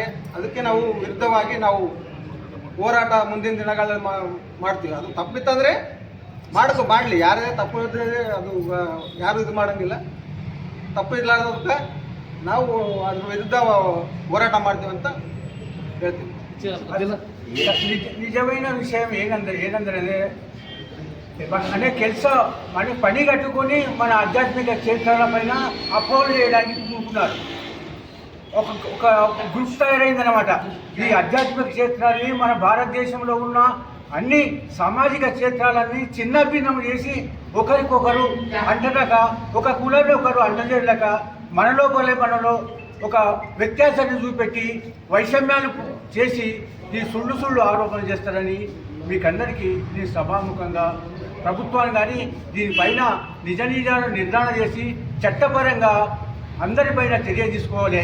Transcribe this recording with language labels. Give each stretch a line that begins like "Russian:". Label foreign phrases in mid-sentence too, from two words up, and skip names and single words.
Kannada: ಅದಕ್ಕೆ ನಾವು ವಿರುದ್ಧವಾಗಿ ಹೋರಾಟ ಮುಂದಿನ ದಿನಗಳಲ್ಲಿ ಮಾಡ್ತೀವಿ. ಅದು ತಪ್ಪಿತ್ತಂದರೆ ಮಾಡಲಿ, ಯಾರೇ ತಪ್ಪು ಇದ್ದರೆ ಅದು ಯಾರು ಇದು ಮಾಡೋಂಗಿಲ್ಲ. ತಪ್ಪು ಇರಲಾರ್ದಕ್ಕೆ ನಾವು ಅದ್ರ ವಿರುದ್ಧ ಹೋರಾಟ ಮಾಡ್ತೀವಿ ಅಂತ ಹೇಳ್ತೀವಿ.
Telugu: నిజమైన విషయం ఏదంటే అనే పని కట్టుకొని మన ఆధ్యాత్మిక క్షేత్రాల పైన అపోహలు చేయడానికి చూస్తున్నారు. ఒక గ్రూప్ తయారైందనమాట. ఈ ఆధ్యాత్మిక క్షేత్రాన్ని మన భారతదేశంలో ఉన్న అన్ని సామాజిక క్షేత్రాలన్నీ చిన్న భిన్నం చేసి ఒకరికొకరు అంటలేక, ఒక కులంలో ఒకరు అంటలేక, మనలో ఒక వ్యత్యాసాన్ని చూపెట్టి వైషమ్యాలు చేసి ఈ సుళ్ళు ఆరోపణలు చేస్తారని మీకందరికీ నేను సభాముఖంగా ప్రభుత్వాన్ని కానీ దీనిపైన నిజ నిజాలను నిర్ధారణ చేసి చట్టపరంగా అందరిపైన చర్య తీసుకోవాలి.